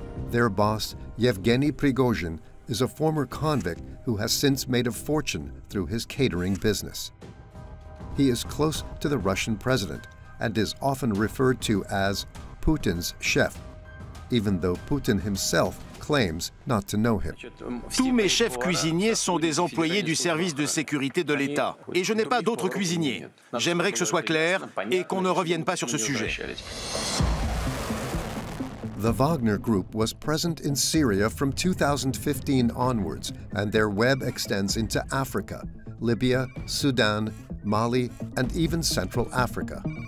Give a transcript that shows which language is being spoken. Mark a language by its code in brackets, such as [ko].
[en] Their boss, Yevgeny Prigozhin, is a former convict who has since made a fortune through his catering business. He is close to the Russian president and is often referred to as Putin's chef, even though Putin himself claims not to know him. [fr] Tous mes chefs cuisiniers sont des employés du service de sécurité de l'État. Et je n'ai pas d'autres cuisiniers. J'aimerais que ce soit clair et qu'on ne revienne pas sur ce sujet. [en] The Wagner Group was present in Syria from 2015 onwards, and their web extends into Africa, Libya, Sudan, Mali, and even Central Africa.